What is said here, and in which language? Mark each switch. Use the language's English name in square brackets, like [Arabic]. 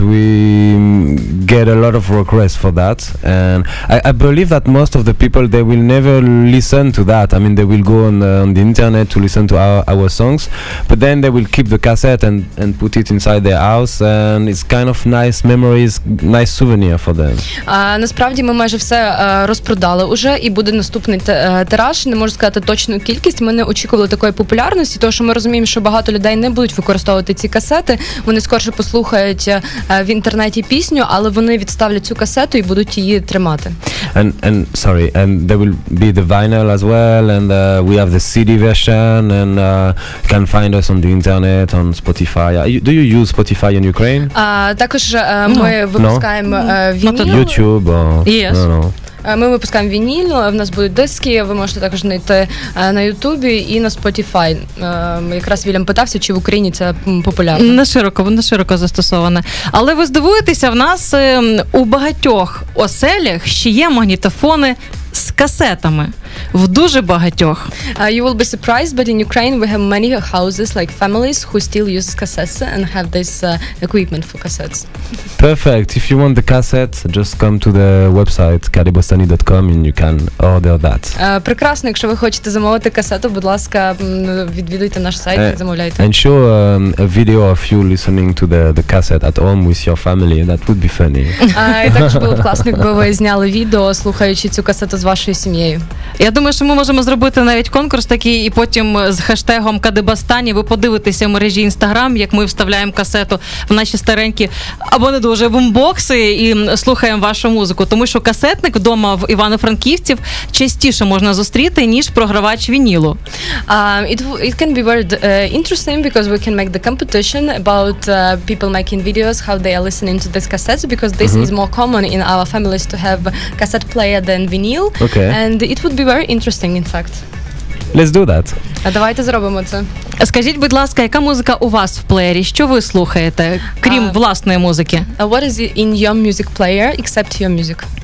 [English] We get a lot of requests for that, and I believe that most of the people, they will never listen to that. I mean, they will go on the internet to listen to our songs, but then they will keep the cassette and put it inside their house, and it's kind of nice memories, nice souvenir for them. [Ukrainian] Насправді ми майже все розпродали уже, і буде наступний тираж. Не можу сказати точну кількість. Ми не очікували такої популярності, тому що ми розуміємо, що багато людей не будуть використовувати ці касети. Вони скорше послухають в інтернеті пісню, але вони відставлять цю касету і будуть її тримати. [English] And there will be the vinyl as well, and we have the CD version, and you can find us on the internet, on Spotify. Do you use Spotify in Ukraine? [Ukrainian] Також ми випускаємо вініл. [English] YouTube or Yes. No. [Ukrainian] Ми випускаємо вініл, в нас будуть диски, ви можете також знайти на Ютубі і на Spotify. Якраз Вільям питався, чи в Україні це популярно. Не широко застосоване. Але ви здивуєтеся, в нас у багатьох оселях ще є магнітофони з касетами. В дуже багатьох. [English] You will be surprised, but in Ukraine we have many houses, like families, who still use cassettes and have this equipment for cassettes. Perfect. If you want the cassette, just come to the website kadebostany.com and you can order that. [Ukrainian] Прекрасно, якщо ви хочете замовити касету, будь ласка, відвідуйте наш сайт і замовляйте. [English] And show a video of you listening to the cassette at home with your family. That would be funny. [Ukrainian] І також було б класно, якби ви зняли відео, слухаючи цю касету з вашою сім'єю. Я думаю, що ми можемо зробити навіть конкурс такий, і потім з хештегом Kadebostany ви подивитеся в мережі Інстаграм, як ми вставляємо касету в наші старенькі або не дуже бумбокси і слухаємо вашу музику. Тому що касетник вдома в Івано-Франківців частіше можна зустріти, ніж програвач вінілу. [English] It can be very interesting because we can make the competition about people making videos, how they are listening to these cassettes, because this is more common in our families to have cassette player than vinyl. Okay. And it would be very interesting, in fact. Let's do that. [Ukrainian] Давайте зробимо це. Скажіть, будь ласка, яка музика у вас в плеєрі? Що ви слухаєте, крім власної музики? [English] What is in your music player except your music?